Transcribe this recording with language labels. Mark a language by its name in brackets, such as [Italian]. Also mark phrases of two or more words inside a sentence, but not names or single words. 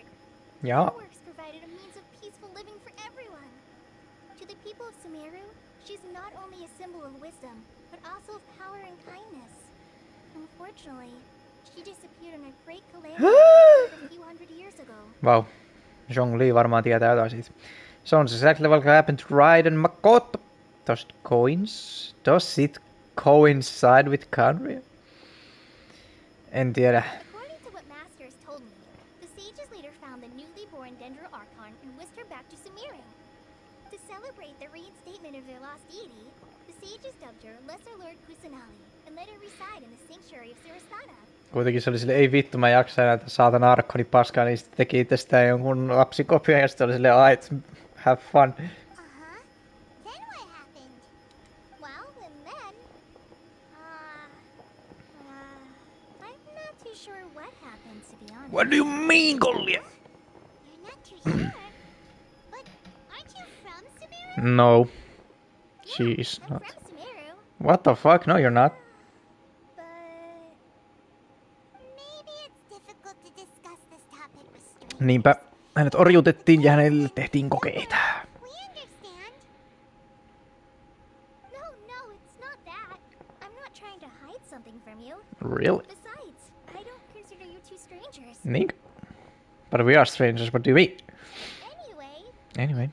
[Finnish] Ja. [English] Her works provided a means of peaceful living for everyone. To the people of Sumeru, she's not only a symbol of wisdom, but also of power and kindness. Unfortunately, she disappeared in a great calamity a few hundred years ago. [Finnish] Vau. Zhongli varmaan tietää jotain siitä. [English] Sounds exactly what happened to Raiden Makoto. Does it coincide with Kanria? [Finnish] En tiedä. [English] According to what Master has told me, the sages later found the newly born Dendro Archon and whisked her back to Sumeru. To celebrate the reinstatement of their lost deity, the sages dubbed her Lesser Lord Kusanali and let her reside in the sanctuary of Sarasana. [Finnish] Kuitenkin se oli sille, ei vittu, mä jaksa enää saatana Arkkoni paskaa, niin sitten teki itsestään jonkun lapsikopia ja sitten oli silleen, aight, [English] have fun. Then what happened? Well, and then... I'm not too sure what happened, to be honest. What do you mean, Gollia? You're not too sure? But aren't you from Sumeru? No. She Yeah, is I'm not. from Sumeru, What the fuck? No, you're not. but... Maybe it's difficult to discuss this topic with strangers. [Finnish] Niinpä. Hänet orjutettiin ja hänelle tehtiin kokeita. [English] We understand. No, it's not that. I'm not trying to hide something from you. Really? Besides, I don't consider you two strangers. [Finnish] Niinkö? [English] But we are strangers, what do you mean? Anyway,